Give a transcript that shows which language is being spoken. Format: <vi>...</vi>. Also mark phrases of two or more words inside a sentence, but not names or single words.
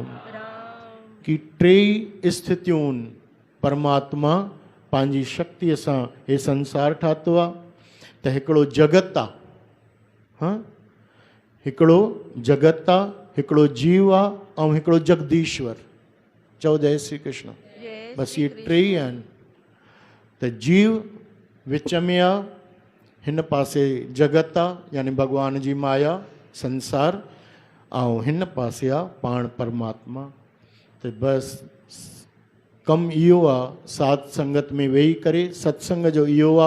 <sd>कि टे स्थितियुनि परमात्मा पंहिंजी शक्तिअ सां हे संसार ठातो आहे। त हिकिड़ो जगत आहे, हाँ, हिकिड़ो जगत आहे, हिकिड़ो जीव आहे, ऐं हिकिड़ो जगदीश्वर। चओ जय श्री कृष्ण। बसि इहे टे ई आहिनि। त जीव विच में आहे, हिन पासे जगत आहे यानी भॻवान जी माया संसार, ऐं हिन पासे आहे पाण परमात्मा। त बसि कमु इहो आहे, सात संगत में वेही करे सत्संग जो इहो आहे।</sd>